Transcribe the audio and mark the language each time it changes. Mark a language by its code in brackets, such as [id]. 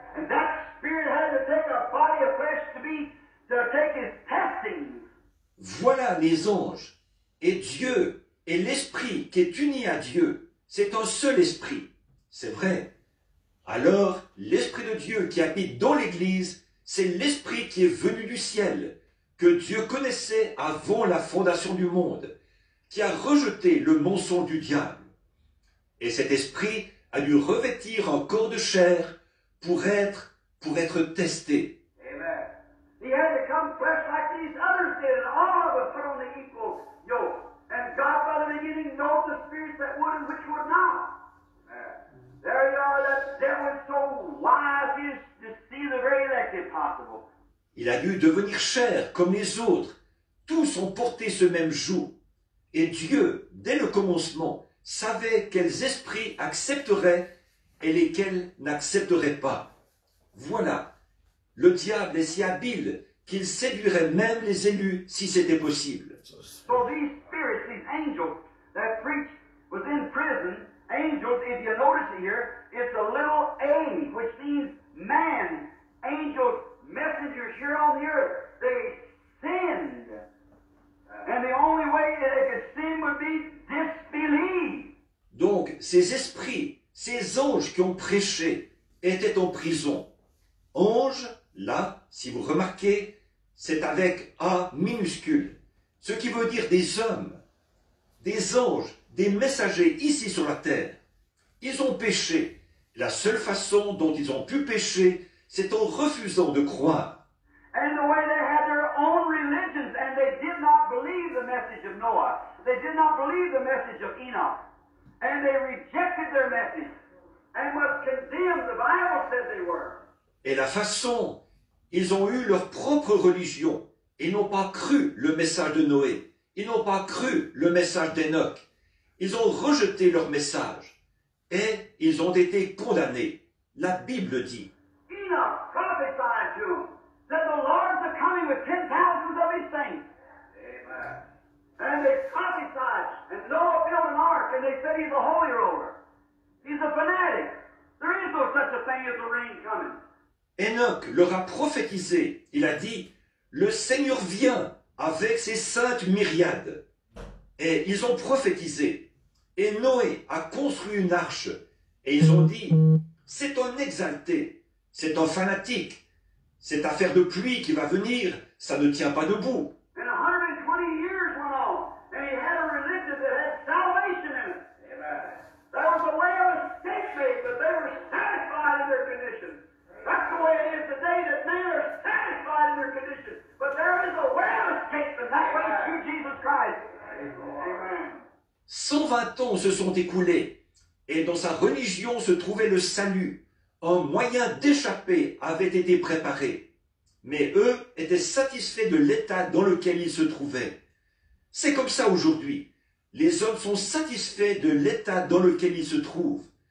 [en] And that Spirit had to take a body of flesh to take his testings. [fr] Voilà les anges. Et Dieu et l'esprit qui est uni à Dieu, c'est un seul esprit. C'est vrai. Alors, l'esprit de Dieu qui habite dans l'Église, c'est l'esprit qui est venu du ciel, que Dieu connaissait avant la fondation du monde, qui a rejeté le mensonge du diable. Et cet esprit a dû revêtir un corps de chair pour être testé. Amen. [en] He had to come flesh like these others did, and all of us put on the equal yoke. And God, by the beginning, knows the spirits that would and which would not. There you are, that devil is so wise, he is to see the very elect if possible. [fr] Il a dû devenir chair comme les autres. Tous ont porté ce même joug. Et Dieu, dès le commencement, savait quels esprits accepteraient et lesquels n'accepteraient pas. Voilà, le diable est si habile qu'il séduirait même les élus si c'était possible. [en] So these spirits, these angels that preached within prison, angels, if you notice it here, it's a little a, which means man. Angels, messengers here on the earth, they sinned. And the only way that they could sin would be disbelieve. [fr] Donc, ces esprits, ces anges qui ont prêché, étaient en prison. Ange, là, si vous remarquez, c'est avec A minuscule, ce qui veut dire des hommes, des anges, des messagers ici sur la terre. Ils ont péché. La seule façon dont ils ont pu pécher, c'est en refusant de croire. [en] And the way they had their own religions, and they did not believe the message of Noah. They did not believe the message of Enoch. And they rejected their message and was condemned. The Bible says they were. [fr] Et la façon, ils ont eu leur propre religion. Ils n'ont pas cru le message de Noé. Ils n'ont pas cru le message d'Enoch. Ils ont rejeté leur message. Et ils ont été condamnés. La Bible dit. [en] Enoch prophesied to them that the Lord's a coming with 10,000s of his saints. Amen. And they prophesied, and Noah built an ark, and they said he's a holy roller. He's a fanatic. There is no such a thing as the rain coming. [fr] Enoch leur a prophétisé. Il a dit, le Seigneur vient avec ses saintes myriades. Et ils ont prophétisé. Et Noé a construit une arche. Et ils ont dit, c'est un exalté, c'est un fanatique. Cette affaire de pluie qui va venir, ça ne tient pas debout. [en] And 120 years went on, and he had a religion that had salvation in it. Amen. That was a way of escape made, but they were satisfied in their condition. That's the way it is today, that men are satisfied in their condition. But there is a way of escape, and that way is through Jesus Christ. Amen. [fr] 120 ans se sont écoulés, et dans sa religion se trouvait le salut. Un moyen d'échapper avait été préparé. Mais eux étaient satisfaits de l'état dans lequel ils se trouvaient. C'est comme ça aujourd'hui. Les hommes sont satisfaits de l'état dans lequel ils se trouvent.